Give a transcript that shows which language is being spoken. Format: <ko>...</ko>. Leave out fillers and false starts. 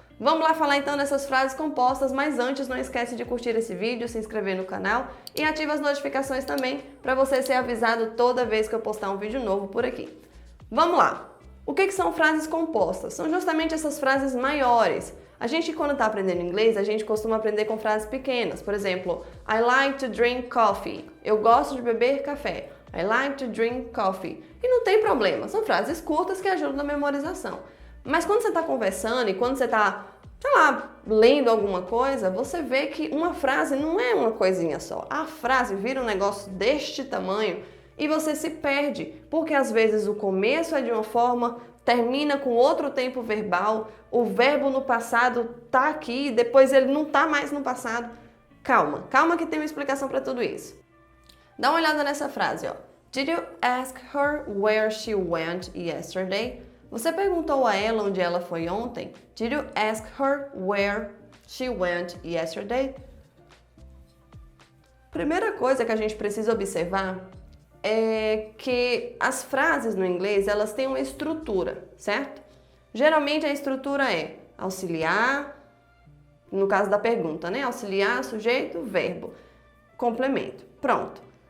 <pt>Vamos lá falar então dessas frases compostas, mas antes não esquece de curtir esse vídeo, se inscrever no canal e ativa as notificações também para você ser avisado toda vez que eu postar um vídeo novo por aqui. Vamos lá! O que são frases compostas? São justamente essas frases maiores. A gente, quando está aprendendo inglês, a gente costuma aprender com frases pequenas. Por exemplo,</pt> <en>I like to drink coffee.</en> <pt>Eu gosto de beber café.</pt> <en>I like to drink coffee.</en> <pt>E não tem problema, são frases curtas que ajudam na memorização. Mas quando você está conversando e quando você está, sei lá, lendo alguma coisa, você vê que uma frase não é uma coisinha só. A frase vira um negócio deste tamanho e você se perde, porque às vezes o começo é de uma forma, termina com outro tempo verbal, o verbo no passado tá aqui, depois ele não tá mais no passado. Calma, calma que tem uma explicação para tudo isso. Dá uma olhada nessa frase, ó.</pt> <en>Did you ask her where she went yesterday?</en> <pt>Você perguntou a ela onde ela foi ontem?</pt> <en>Did you ask her where she went yesterday?</en> <pt>Primeira coisa que a gente precisa observar é que as frases no inglês, elas têm uma estrutura, certo? Geralmente a estrutura é auxiliar, no caso da pergunta, né? Auxiliar, sujeito, verbo, complemento. Pronto.</pt>